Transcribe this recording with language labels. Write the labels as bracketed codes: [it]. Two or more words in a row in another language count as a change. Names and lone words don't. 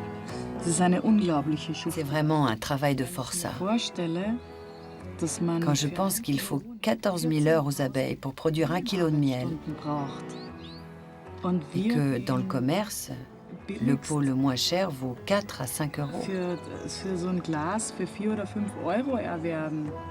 [fr] C'est vraiment un travail de forçat. Quand je pense qu'il faut 14 000 heures aux abeilles pour produire 1 kg de miel et que dans le commerce, le pot le moins cher vaut 4 à 5 euros. [de] Für so ein Glas für 4 oder 5 Euro erwerben.